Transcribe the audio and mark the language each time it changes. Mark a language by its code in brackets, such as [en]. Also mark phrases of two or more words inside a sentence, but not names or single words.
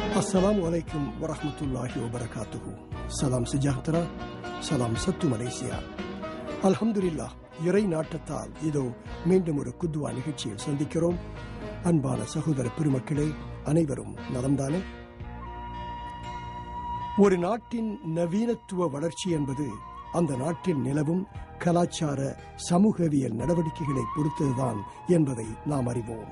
[ar] السلام عليكم ورحمة الله وبركاته. [ms] Salam Sijahtara, Salam Sattu Malaysia. [ar] Alhamdulillah, [ta] இறை நாட்டத்தால் இதோ மீண்டும் ஒரு குத்வா நிகழ்ச்சியில் சந்திக்கிறோம். அன்பான சகோதர பெருமக்களே, அனைவரும் நலம்தானே? ஒரு நாட்டின் நவீனத்துவ வளர்ச்சி என்பது அந்த நாட்டில் நிலவும் கலாச்சார சமூகவியல் நடவடிக்கைகளை பொறுத்ததுதான் என்பதை நாம் அறிவோம்.